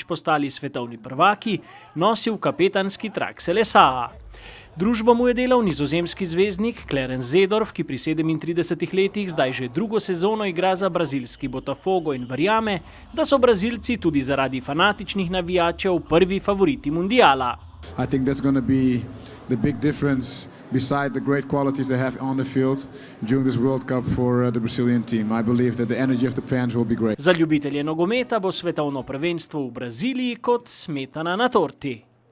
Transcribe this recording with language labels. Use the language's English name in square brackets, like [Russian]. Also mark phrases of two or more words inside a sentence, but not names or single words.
[Slovenian] postali svetovni prvaki, nosil kapetanski trak Selesaa. Družbo mu je delal nizozemski zvezdnik Clarence Seedorf, ki pri 37 letih zdaj že 2. sezono igra za brazilski Botafogo in verjame, da so Brazilci tudi zaradi fanatičnih navijačev prvi favoriti mundiala. [English] I think that's going to be the big difference beside the great qualities they have on the field during this World Cup for the Brazilian team. I believe that the energy of the fans will be great. [Slovenian] Za ljubitelje nogometa bo svetovno prvenstvo v Braziliji kot smetana na torti.